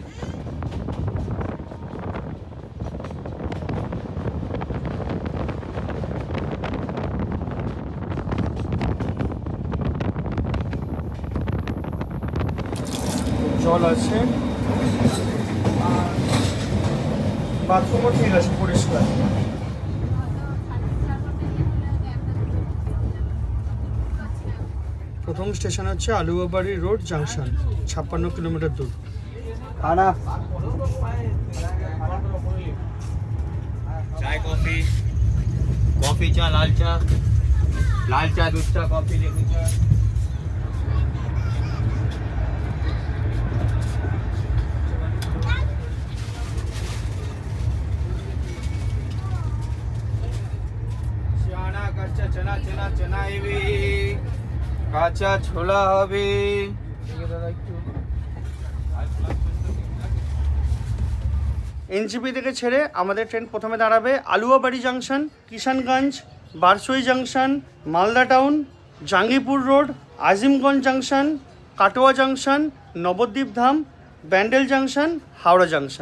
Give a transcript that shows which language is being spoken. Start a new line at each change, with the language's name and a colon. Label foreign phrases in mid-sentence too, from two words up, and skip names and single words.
Bangla: জল আছে, বাথরুমও ঠিক আছে, পরিষ্কার। প্রথম স্টেশন হচ্ছে আলুয়াবাড়ি রোড জাংশন, 56 কিলোমিটার দূর।
Hindi: चाय कॉफी, कॉफी चा, लाल चा, दूध चा, कॉफी, लेमन चा। शाना कच्चा चना चना चना हेबी,
Bangla: কাঁচা ছোলা হবে। এনজিপি থেকে ছেড়ে আমাদের ট্রেন প্রথমে দাঁড়াবে আলুয়াবাড়ি জাংশন, কিষানগঞ্জ, বারসই জাংশন, মালদা টাউন, জাঙ্গিপুর রোড, আজিমগঞ্জ জাংশন, কাটোয়া জাংশন, নবদ্বীপ ধাম, ব্যান্ডেল জাংশন, হাওড়া জাংশন।